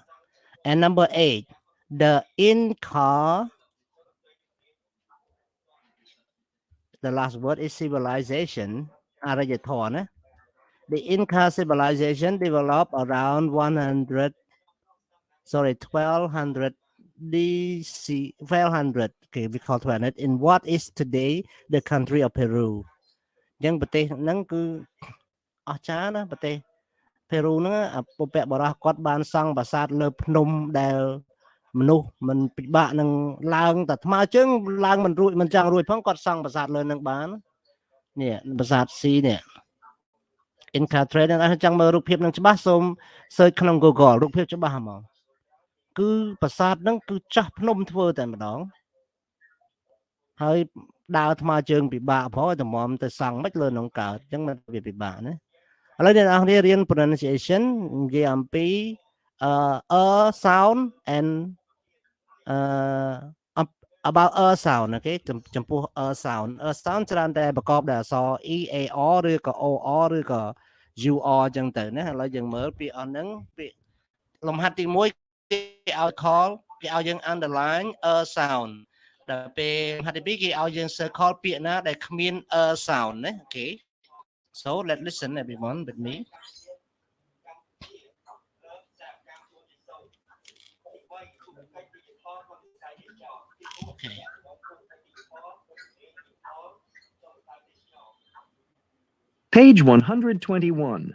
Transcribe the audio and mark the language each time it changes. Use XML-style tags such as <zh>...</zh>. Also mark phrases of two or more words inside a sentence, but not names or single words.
<en>And number 8, the Inca, the last word is civilization. The Inca civilization developed around 1200 DC, 1200, okay, we call 1200 in what is today the country of Peru.</en> <km>អញ្ចឹងប្រទេសហ្នឹងគឺអស្ចារ្យណាប្រទេសពេរូហ្នឹងពពកបរោះគាត់បានសង់ប្រាសាទលើភ្នំដែលមនុស្សមិនពិបា កនឹងឡើងតែថ្មើរជើងឡើងមិនរួចមិនចង់រួចផងគាត់សង់ប្រាសាទលើនឹងបាននេះប្រាសាទស៊ីនេះ Inca Trade ហ្នឹងចង់មើលរូបភាពនឹងច្បាស់សូម search ក្នុង Google រូបភាពច្បាស់ហ្មងគឺប្រាសាទហ្នឹងគឺចាស់ភ្នំធ្វើតែម្ដងហើយដើរថ្មើរជើងពិបាកព្រោះតម្រាំទៅសង់មិនលើក្នុងកើតអញ្ចឹងមិនវាពិបាកណាឥឡូវអ្នកនរគ្នារៀន pronunciation និយាយអំពី</km> <en>sound and about sound</en> <km>អូខេចំពោះsound sound ច្រើនតែប្រកបដោយអក្សរ e a r ឬក៏ o r ឬក៏ u r អញ្ចឹងទៅណាឥឡូវយើងមើលពាក្យអស់ហ្នឹងពាក្យលំហាត់ទី1គេឲ្យ call គេឲ្យយើង underline sound ដល់ពេលលំហាត់ទី2គេឲ្យយើង circle ពាក្យណាដែលគ្មាន sound ណាអូខេ</km> <en>So let's listen everyone with me. Okay. Page 121.</en>